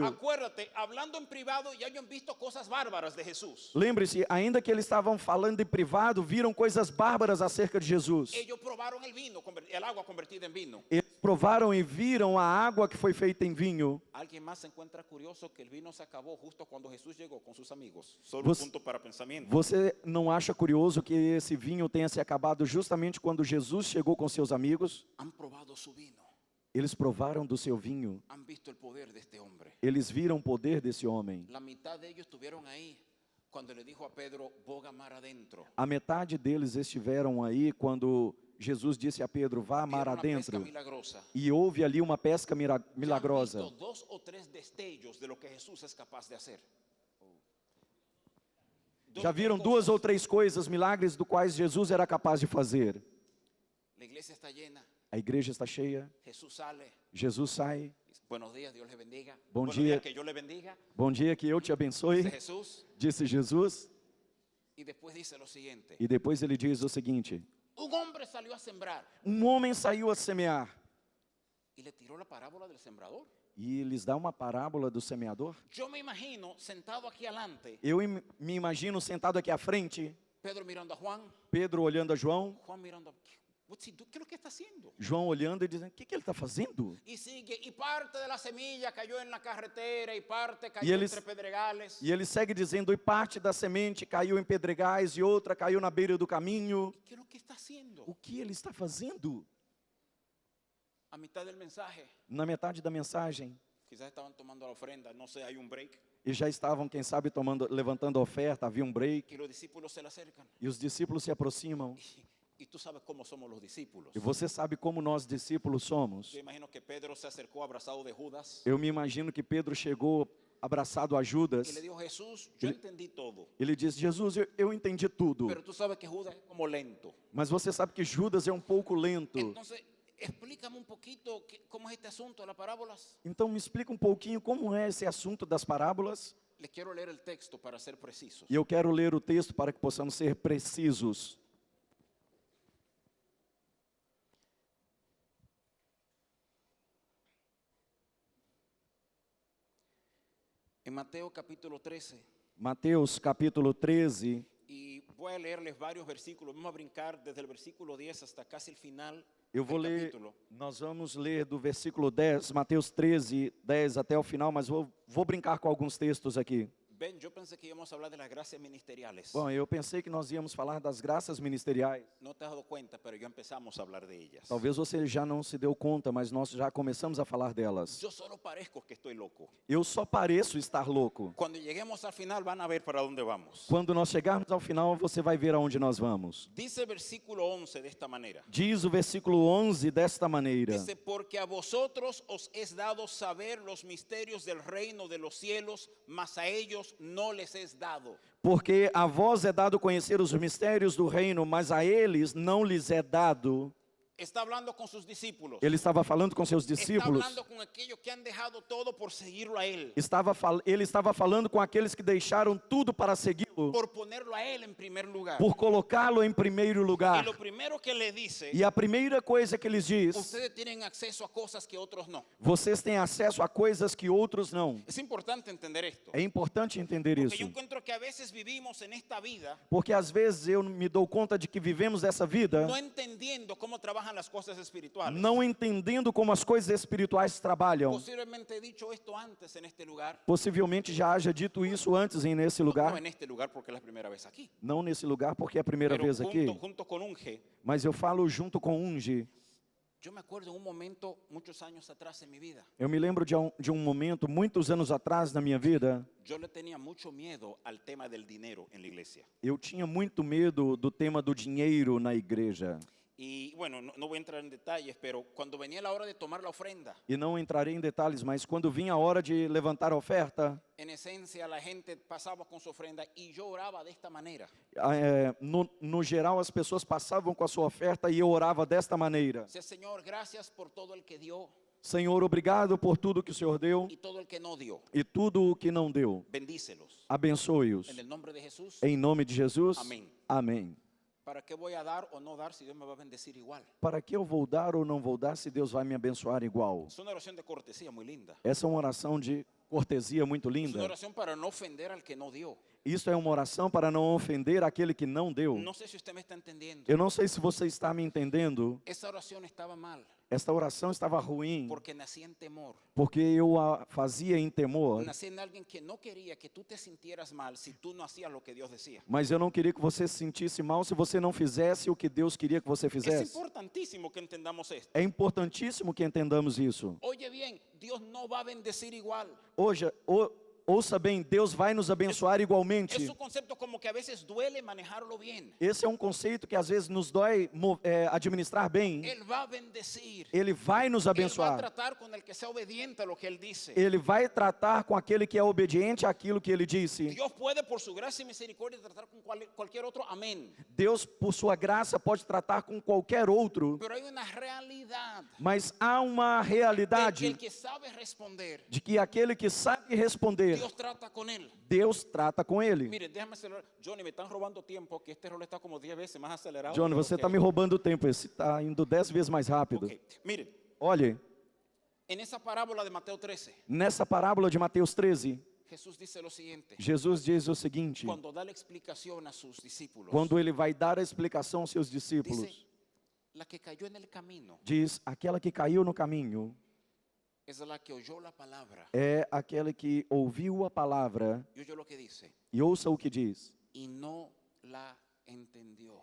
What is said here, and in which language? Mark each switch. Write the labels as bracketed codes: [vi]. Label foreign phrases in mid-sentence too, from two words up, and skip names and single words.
[es] Acuérdate, hablando en privado ya hayan visto cosas bárbaras de Jesús. [pt] Lembre-se, ainda que eles estavam falando em privado, viram coisas bárbaras acerca de Jesus. [es] Ellos probaron el vino, el agua convertida en vino. [pt] Eles provaram e viram a água que foi feita em vinho. [es] Alguien más se encuentra curioso que el vino se acabó justo cuando Jesús llegó con sus amigos. Solo [pt] Você- [es] un punto para pensamiento. [pt] Você não acha curioso que esse vinho tenha se acabado justamente quando Jesus chegou com seus amigos? [es] Han probado su vino. [pt] Eles provaram do seu vinho. [es] Han visto el poder de este hombre. [pt] Eles viram o poder desse homem. [es] La mitad de ellos estuvieron ahí cuando le dijo a Pedro, boga mar adentro. [pt] A metade deles estiveram aí quando Jesus disse a Pedro, vá mar [es] Vieron una pesca [pt] adentro. [es] milagrosa. [pt] E houve ali uma pesca [es] Ya han [pt] milagrosa. [es] visto 2 o 3 destellos de lo que Jesús es capaz de hacer. Dos [pt] Já [es] o tres [pt] viram [es] cosas. [pt] 2 ou 3 coisas, milagres do quais Jesus era capaz de fazer. [es] La iglesia está llena. [pt] A igreja está cheia, [es] Jesús sale. [pt] Jesus sai. [es] Buenos días, Dios le bendiga. [pt] Bom [es] Buenos [pt] dia. [es] días, que yo le bendiga. [pt] Bom dia, que eu te abençoe, [es] Dice Jesús. [pt] disse Jesus. [es] Y después dice lo siguiente. [pt] E depois ele diz o seguinte, [es] Un hombre salió a sembrar [pt] homem saiu a semear. [es] y le tiró la parábola del sembrador. [pt] E lhes dá uma parábola do semeador. [es] Yo me imagino sentado aquí adelante, [pt] Eu me imagino sentado aqui à frente, [es] Pedro mirando a Juan, [pt] Pedro olhando a João, [es] Juan mirando a... ¿Qué es lo que está haciendo? [pt] João olhando e dizendo, o que ele está fazendo? [es] Y sigue, y parte de la semilla cayó en la carretera y parte Y cayó él entre pedregales. [pt] E ele segue dizendo, e parte da semente caiu em pedregais e outra caiu na beira do caminho. [es] ¿Qué es lo que está haciendo? [pt] O que ele está fazendo? [es] A mitad del mensaje, [pt] Na metade da mensagem, [es] quizás estaban tomando la ofrenda, no sé, hay un break, [pt] e já estavam, quem sabe, levantando a oferta, havia um break, [es] y los discípulos se le acercan. [pt] e os discípulos se aproximam. [es] Y tú sabes cómo somos los discípulos. [pt] E você sabe como nós discípulos somos. [es] Yo imagino que Pedro se acercó abrazado de Judas [pt] Eu me imagino que Pedro chegou abraçado a Judas. [es] y le dijo, Jesús, yo entendí todo, [pt] Ele disse, Jesus, eu entendi tudo. [es] pero tú sabes que Judas es como lento. [pt] Mas você sabe que Judas é um pouco lento. [es] Entonces, explícame un poquito cómo es este asunto de las parábolas. [pt] Então me explica um pouquinho como é esse assunto das parábolas. [es] Les quiero leer el texto para ser precisos. [pt] E eu quero ler o texto para que possamos ser precisos. [es] En Mateo capítulo 13, [pt] Mateus capítulo 13, [es] y voy a leerles varios versículos. Vamos a brincar desde el versículo 10 hasta casi el final [pt] eu vou [es] del [pt] ler, [es] capítulo. [pt] nós vamos ler do versículo 10, Mateus 13, 10 até o final, mas vou brincar com alguns textos aqui. [es] Ven, yo pensé que íbamos a hablar de las gracias ministeriales. [pt] Bom, eu pensei que nós íamos falar das graças ministeriais. [es] No te has dado cuenta, pero ya empezamos a hablar de ellas. [pt] Talvez você já não se deu conta, mas nós já começamos a falar delas. [es] Yo solo parezco que estoy loco. [pt] Eu só pareço estar louco. [es] Cuando lleguemos al final van a ver para dónde vamos. [pt] Quando nós chegarmos ao final, você vai ver aonde nós vamos. [es] Dice el versículo 11 de esta manera. [pt] Diz o versículo 11 desta maneira. [es] Dice, porque a vosotros os es dado saber los misterios del reino de los cielos, mas a ellos no les es dado. [pt] Porque a vós é dado conhecer os mistérios do reino, mas a eles não lhes é dado. [es] Está hablando con sus discípulos. [pt] Ele estava falando com seus [es] Está [pt] discípulos. [es] hablando con aquellos que han dejado todo por seguirlo a él. [pt] Ele estava falando com aqueles que deixaram tudo para segui-lo, [es] Por ponerlo a él en primer lugar. [pt] por colocá-lo em primeiro [es] Y [pt] lugar. [es] lo primero que le dice, [pt] E a primeira coisa que eles diz, [es] ustedes tienen acceso a cosas que otros no. [pt] vocês têm acesso a coisas que outros não. [es] Es importante entender esto. [pt] É importante entender [es] Porque yo [pt] isso. [es] encuentro que a veces vivimos en esta vida [pt] Porque às vezes eu me dou conta de que vivemos essa vida [es] no entendiendo cómo trabajan las cosas espirituales. [pt] não entendendo como as coisas espirituais trabalham. [es] Posiblemente he dicho esto antes en este lugar. [pt] Possivelmente já haja dito isso antes nesse [es] No [pt] lugar. [es] en este lugar porque es la primera vez aquí. [pt] Não nesse lugar porque é a primeira [es] Pero [pt] vez aqui. [es] junto con Unge, [pt] Mas eu falo junto com Unge. [es] yo me acuerdo en un momento, muchos años atrás en mi vida, [pt] Eu me lembro de um momento, muitos anos atrás na minha vida, [es] yo le tenía mucho miedo al tema del dinero en la iglesia. [pt] eu tinha muito medo do tema do dinheiro na igreja. [es] Y bueno, no voy a entrar en detalles, pero cuando venía la hora de tomar la ofrenda, [pt] E não entrarei em detalhes, mas quando vinha a hora de levantar a oferta, [es] en esencia la gente pasaba con su ofrenda y yo oraba de esta manera. [pt] no geral as pessoas passavam com a sua oferta e eu orava desta maneira. [es] Dice, Señor, gracias por todo el que dio. [pt] Senhor, obrigado por tudo que o Senhor deu [es] y todo el que no dio, [pt] e tudo o que não deu. [es] bendícelos. [pt] Abençoe-os. [es] En el nombre de Jesús, [pt] Em nome de Jesus. Amém. Amém. [es] ¿para qué voy a dar o no dar si Dios me va a bendecir igual? [pt] Para que eu vou dar ou não vou dar se Deus vai me abençoar igual? [es] Es una oración de cortesía muy linda. [pt] Essa é uma oração de cortesia muito [es] Es una [pt] linda. [es] oración para no ofender al que no dio. [pt] Isso é uma oração para não ofender aquele que não deu. [es] No sé si usted me está entendiendo. [pt] Eu não sei se você está me entendendo. [es] Esa oración estaba mal [pt] Esta oração estava ruim [es] porque nací en temor. [pt] porque eu a fazia em temor. [es] Nací en alguien que no quería que tú te sintieras mal si tú no hacías lo que Dios decía. [pt] Mas eu não queria que você se sentisse mal se você não fizesse o que Deus queria que você [es] Es [pt] fizesse. [es] importantísimo que entendamos esto. [pt] É importantíssimo que entendamos isso. [es] Oye bien, Dios no va a bendecir igual. [pt] Hoje, ouça bem, Deus vai nos abençoar [es] Es [pt] igualmente. [es] un concepto como que a veces duele manejarlo bien. [pt] Esse é um conceito que às vezes nos dói administrar bem. [es] Él va a bendecir. [pt] Ele vai nos [es] Él va a [pt] abençoar. [es] tratar con el que sea obediente a lo que Él dice. [pt] Ele vai tratar com aquele que é obediente àquilo que ele disse. [es] Dios puede por su gracia y misericordia tratar con cualquier otro, amén. [pt] Deus, por sua graça, pode tratar com qualquer outro. [es] Pero hay una realidad [pt] Mas há uma [es] de que [pt] realidade [es] el que sabe responder, [pt] de que aquele que sabe responder, [es] Dios trata con él. [pt] Deus trata com ele. [es] Miren, déjame acelerar. Johnny, me están robando tiempo, que este rol está como 10 veces más acelerado. [pt] Johnny, [es] de lo [pt] você [es] que [pt] está me roubando tempo. Esse está indo 10 vezes mais rápido. [es] Ok. Miren, [pt] Olhe, [es] en esa parábola de Mateo 13, [pt] nessa parábola de Mateus 13, [es] Jesús dice lo siguiente. [pt] Jesus diz o seguinte: [es] Cuando da la explicación a sus discípulos, [pt] quando ele vai dar a explicação aos seus [es] dice, [pt] discípulos, [es] la que cayó en el camino [pt] diz: aquela que caiu no caminho [es] es la que oyó la palabra. [pt] é aquela que ouviu a palavra [es] Y oyó lo que dice [pt] e ouça o que diz [es] y no la entendió.